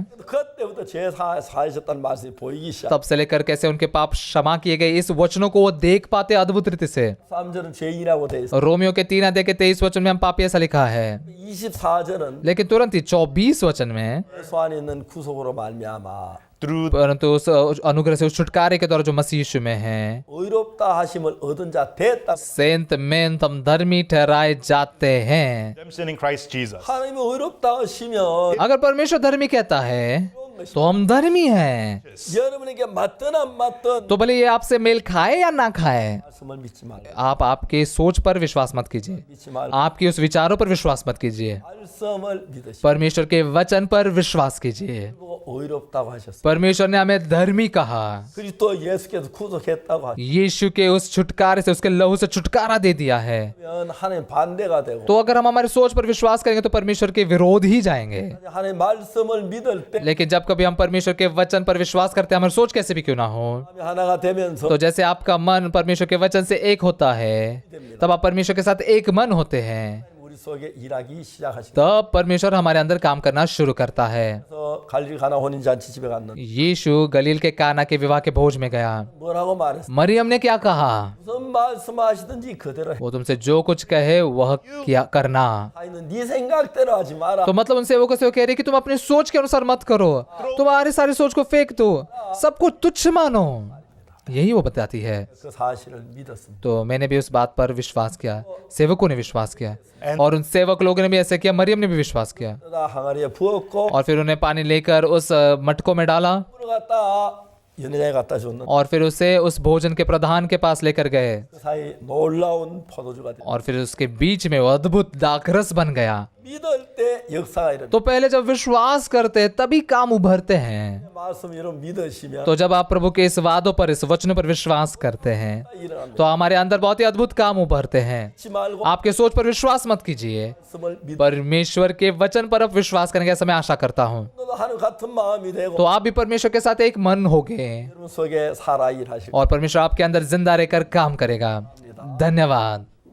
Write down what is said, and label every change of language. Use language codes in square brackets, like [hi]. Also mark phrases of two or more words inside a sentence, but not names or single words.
[ko] 그때부터 죄 사하셨다는 말씀이 보이기 시작. [hi] तब से लेकर कैसे उनके पाप क्षमा किए गए इस वचनों को वो देख पाते अद्भुत रीति से। [ko] 3절은 죄인이라고 돼 있어. [hi] रोमियो के 3 अध्याय के 23 वचन में हम पापी ऐसा लिखा है। [ko] 24절은 [hi] लेकिन तुरंत ही 24 वचन में [ko] 예수 안에 있는 구속으로 말미암아 through [hi] परंतु उस अनुग्रह से उस छुटकारे के द्वारा जो मसीह यीशु में है [ko] 의롭다 하심을 얻은 자 됐다. [hi] सेंत में तुम धर्मी ठहराए जाते हैं। [en] redemption in Christ Jesus. [ko] 하나님이 의롭다 하시면 [hi] अगर परमेश्वर धर्मी कहता है तो हम धर्मी हैं। [ko] 여러분에게 맞든 안 맞든 [hi] तो भले ये आपसे मेल खाए या ना खाए, [ko] 말씀을 믿지 말고 [hi] आप आपके सोच पर विश्वास मत कीजिए, [ko] 믿지 말고 [hi] आपके उस विचारों पर विश्वास मत कीजिए, [ko] 말씀을 믿으시고 [hi] परमेश्वर के वचन पर विश्वास कीजिए। [ko] 의롭다고 하셨어요. [hi] परमेश्वर ने हमें धर्मी कहा। [ko] 그리스도 예수께서 구속했다고 하시면 [hi] यीशु के उस छुटकारे से, उसके लहू से छुटकारा दे दिया है। [ko] 하나님 반대가 되고 [hi] तो अगर हम हमारी सोच पर विश्वास करेंगे तो परमेश्वर के विरोध ही जाएंगे। [ko] 하나님 말씀을 믿을 때 [hi] लेकिन जब कभी हम परमेश्वर के वचन पर विश्वास करते हैं, हमारी सोच कैसे भी क्यों ना हो, [ko] 마음이 하나가 되면서 [hi] तो जैसे आपका मन परमेश्वर के वचन से एक होता है, तब आप परमेश्वर के साथ एक मन होते हैं। [ko] 우리 속에 일하기 시작하시고 [hi] तब परमेश्वर हमारे अंदर काम करना शुरू करता है। [ko] 그래서 갈릴 가나 혼인 잔치 집에 갔는데 [hi] यीशु गलील के काना के विवाह के भोज में गया। [ko] 뭐라고 말했어? [hi] मरियम ने क्या कहा? [ko] 무슨 말씀하시든지 그대로 해. [hi] वो तुमसे जो कुछ कहे वह क्या करना। [ko] 아이는 네 생각대로 하지 मारा. [hi] तो मतलब उनसे वो कैसे कह रही कि तुम अपनी सोच के अनुसार मत करो, तुम्हारी सारी सोच को फेंक दो, सबको तुच्छ मानो। यही वो बताती है। [ko] 그 सा실을 믿었습니다. [hi] तो मैंने भी उस बात पर विश्वास किया, सेवकों ने विश्वास किया, और उन सेवक लोगों ने भी ऐसे किया, मरियम ने भी विश्वास किया। [ko] 그러다 항아리에 부었고 [hi] और फिर उन्हें पानी लेकर उस मटकों में डाला [ko] 물을 갖다 연회장에 갖다 줬는데 [hi] और फिर उसे उस भोजन के प्रधान के पास लेकर गए, [ko] 그 사이 놀라운 포도주가 돼. [hi] और फिर उसके बीच में वो अद्भुत दाखरस बन गया। [ko] 믿을 때 역사가 일어나. [hi] तो पहले जब विश्वास करते हैं तभी काम उभरते हैं। [ko] 말씀 여러분 믿으시면 [hi] तो जब आप प्रभु के इस वादों पर, इस वचनों पर विश्वास करते हैं [ko] 일어납니다. [hi] तो हमारे अंदर बहुत ही अद्भुत काम उभरते हैं। [ko] 믿지 말고 [hi] आपके सोच पर विश्वास मत कीजिए, [ko] 말씀을 믿. [hi] परमेश्वर के वचन पर आप विश्वास करेंगे, ऐसा मैं आशा करता हूँ। [ko] 너도 하는 같은 마음이 되고 [hi] तो आप भी परमेश्वर के साथ एक मन होगे [ko] 여러분 속에 살아 일하시고 [hi] और परमेश्वर आपके अंदर जिंदा रहकर काम करेगा। धन्यवाद।